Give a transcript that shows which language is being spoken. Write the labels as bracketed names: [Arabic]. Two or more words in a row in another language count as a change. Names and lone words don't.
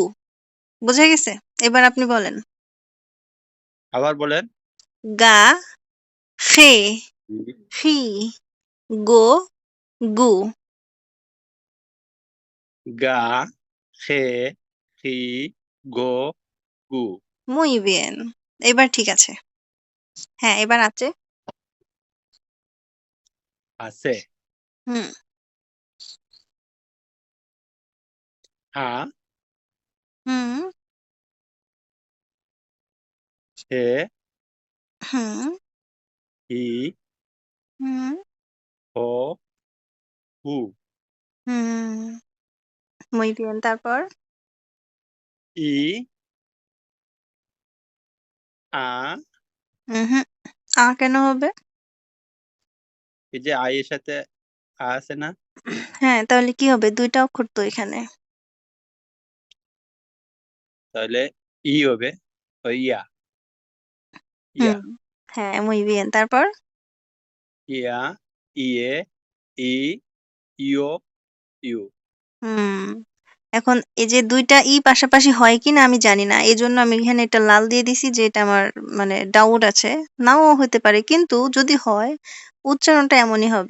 [Bangla] বোঝা গেছে? এবার আপনি বলেন। আবার বলেন। গা, খে, জি। খি, গো, গু। গা, খে, খি, গো, গু। [Spanish] muy bien। [Bangla] এবার ঠিক আছে। হ্যাঁ, এবার আছে। আছে। হুম হা, হুম হে, হুম হি, হুম হো, হু। হুম muy bien। তারপর ই, আ, হুম আ কেন হবে? এই যে আই এর সাথে আ আছে না? হ্যাঁ, তাহলে কি হবে? দুইটা অক্ষর তো এখানে। তাহলে ই হবে, ও ইয়া। ইয়া হুম। হ্যাঁ, [Spanish] muy bien. [Bangla] তারপর? ইয়া ইয়ে ই ইও ইউ হুম। এখন এই যে ২ টা ই পাশাপাশি হয় কিনা আমি জানি না। এজন্য আমি এখানে একটা লাল দিয়ে দিছি যে এটা আমার মানে ডাউট আছে। নাও হতে পারে। কিন্তু যদি হয় উচ্চারণটা এমনই হবে।